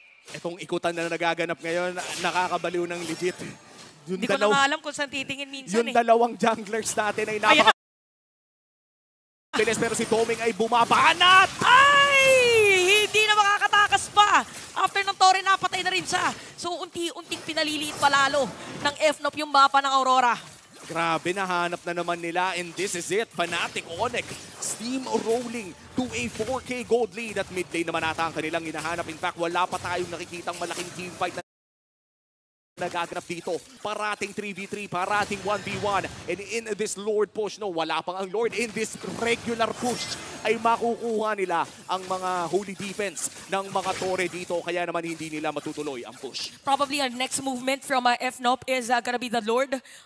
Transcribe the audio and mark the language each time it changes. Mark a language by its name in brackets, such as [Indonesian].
[Filipino] Itong ikutan na nagaganap ngayon, nakakabaliw ng legit. Hindi ko na nga alam kung saan titingin minsan Yung dalawang junglers natin ay Ayan. napaka-bilis, pero si Doming ay bumabanat! Ay! Hindi na makakatakas pa. After ng Torre, napatay na rin siya. So unti-unting pinaliliit palalo ng FNOP yung mapa ng Aurora. Grabe, nahanap na naman nila, [English] and this is it. Fnatic Onyx, steam rolling to a 4K gold lead at mid lane [Filipino] naman ata ang kanilang hinahanap. [English] In fact, [Filipino] wala pa tayong nakikitang malaking team fight na nagaganap dito. Parating 3v3, parating 1v1. [English] And in this Lord push, [Filipino] no, wala pang ang Lord. [English] In this regular push, [Filipino] ay makukuha nila ang mga holy defense ng mga Torre dito. Kaya naman hindi nila matutuloy ang push. [English] Probably our next movement from FNOP is gonna be the Lord.